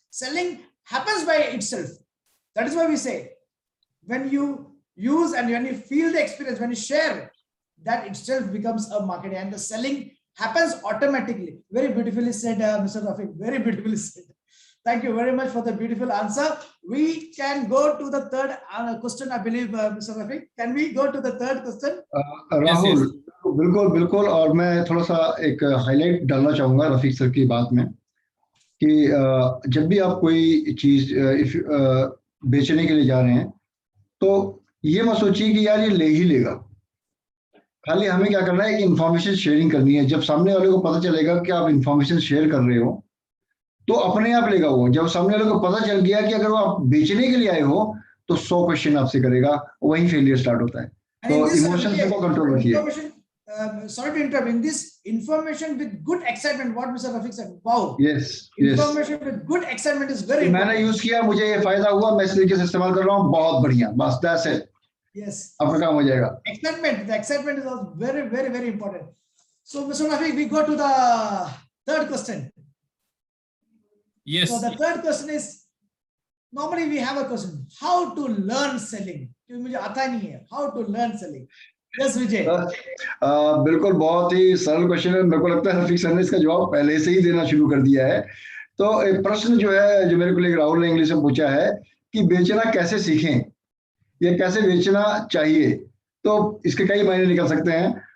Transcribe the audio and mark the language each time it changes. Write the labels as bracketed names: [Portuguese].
[English] Selling happens by itself. That is why we say when you use and when you feel the experience, when you share, that itself becomes a marketing, and the selling happens automatically. Very beautifully said, Mr. Rafiq, very beautifully said. Thank you very much for the beautiful answer. We can go to the third question, I believe, Mr. Rafiq. Can we go to the third question? [Hindi] Rahul, बिल्कुल। और मैं थोड़ा सा एक highlight डालना चाहूंगा Rafiq sir की बात में कि जब भी आप कोई चीज बेचने के लिए जा रहे हैं तो ये मत सोचिए कि यार ये ले ही लेगा। खाली हमें क्या करना है कि इंफॉर्मेशन शेयरिंग करनी है। जब सामने वाले को पता चलेगा कि आप इंफॉर्मेशन शेयर कर रहे हो तो अपने आप लेगा वो। जब सामने वाले को पता चल गया कि अगर वो आप बेचने के लिए आए हो तो 100 क्वेश्चन आपसे करेगा, वहीं फेलियर स्टार्ट होता है। तो इमोशंस को कंट्रोल रखिए। [English] Sorry to interrupt. In this information with good excitement, what Mr. Rafiq said, wow. Yes. Information with good excitement is very important. [Hindi] मैंने यूज किया, मुझे ये फायदा हुआ, मैं इस तरीके से इस्तेमाल कर रहा हूँ, बहुत बढ़िया, बस [English] That's it. Yes. [Hindi] आपका काम हो जाएगा। [English] Excitement, the excitement is also very, very, very important. So, Mr. Rafiq, we go to the third question. Yes. So the third question is, normally we have a question, how to learn selling? [Hindi] क्योंकि मुझे आता नहीं है, [English] how to learn selling. Yes, Vijay. [Hindi] बिल्कुल, बहुत ही सरल question है। मेरे को लगता है रफीक सर ने इसका जवाब पहले से ही देना शुरू कर दिया है। तो एक प्रश्न जो है, जो मेरे को राहुल ने इंग्लिश में पूछा है कि बेचना कैसे सीखें, या कैसे बेचना चाहिए, तो इसके कई मायने निकल सकते हैं।